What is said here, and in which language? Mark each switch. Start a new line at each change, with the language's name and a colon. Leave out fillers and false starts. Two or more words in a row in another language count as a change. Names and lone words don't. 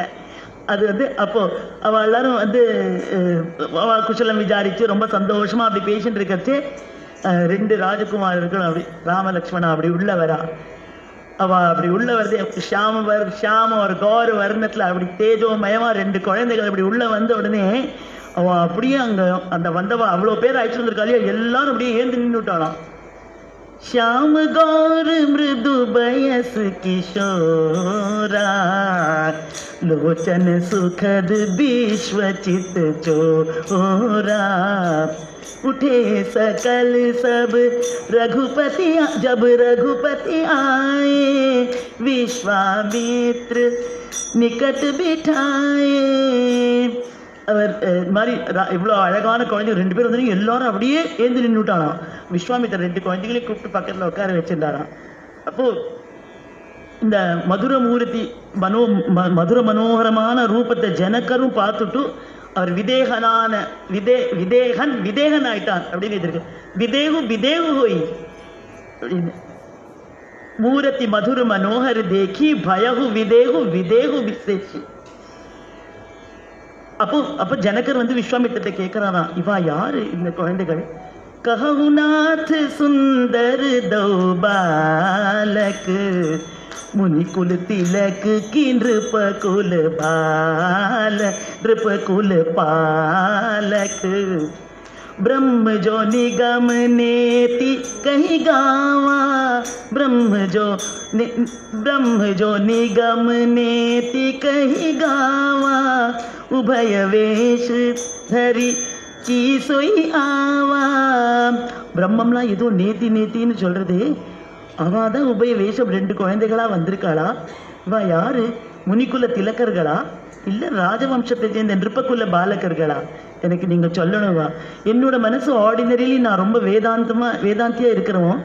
Tamil: அது வந்து அப்போ அவள் எல்லாரும் வந்து குஷலம் விசாரிச்சு ரொம்ப சந்தோஷமா அப்படி பேசிட்டு இருக்கச்சு ரெண்டு ராஜகுமாரர்கள் அப்படி ராமலக்ஷ்மணா அப்படி உள்ள வரா. அவ அப்படி உள்ள வருது, ஷாம ஒரு கௌர வர்ணத்துல அப்படி தேஜோமயமா ரெண்டு குழந்தைகள் அப்படி உள்ள வந்த உடனே அவன் அப்படியே அங்க அந்த வந்தவ அவ்வளோ பேர் அழைச்சிட்டு வந்திருக்காளியா, எல்லாரும் அப்படியே ஏந்து நின்று விட்டாளாம்.
Awadhi: श्याम गौर मृदु बयस किशोरा, लोचन सुखद विश्वचित चोरा, उठे सकल सब रघुपति जब रघुपति आए, विश्वामित्र निकट बिठाए.
Tamil: அவர் மாதிரி இவ்வளோ அழகான குழந்தை ரெண்டு பேர் வந்து எல்லாரும் அப்படியே ஏந்து நின்று விட்டாராம். விஸ்வாமித்திரர் ரெண்டு குழந்தைகளையும் கூப்பிட்டு பக்கத்தில் உட்கார வச்சிருந்தாராம். அப்போது இந்த மதுர மனோகரமான ரூபத்தை ஜனகரும் பார்த்துட்டு அவர் விதேகன் ஆயிட்டான் அப்படின்னு இருக்கு.
Awadhi: बिदेहु होइ அப்படின்னு मूरति मधुर मनोहर देखी भयउ बिदेहु बिसेषी.
Tamil: அப்போ ஜனகர் வந்து விஸ்வாமித்திரத்தை கேட்கிறாராம், இவா யாரு இந்த குழந்தைகள்?
Awadhi: कहहु नाथ सुंदर दोउ बालक, मुनि कुल तिलक की नृप कुल बाल, नृप कुल पालक, ब्रह्म जो निगम नेति कहीं गावा, ब्रह्म जो निगम नेति कहीं गावा, उभय वेश धरी की सोई आवा.
Tamil: பிரம்மம்லாம் ஏதோ நேத்தின்னு சொல்றது, அவள் தான் உபய வேஷம் ரெண்டு குழந்தைகளா வந்திருக்காளா. இவா யாரு? முனிக்குல திலக்கர்களா இல்ல ராஜவம்சத்தை சேர்ந்த நிருப்பக்குள்ள பாலகர்களா? எனக்கு நீங்க சொல்லணும்வா. என்னோட மனசு ஆர்டினரிலி நான் ரொம்ப வேதாந்தியா இருக்கிறோம்.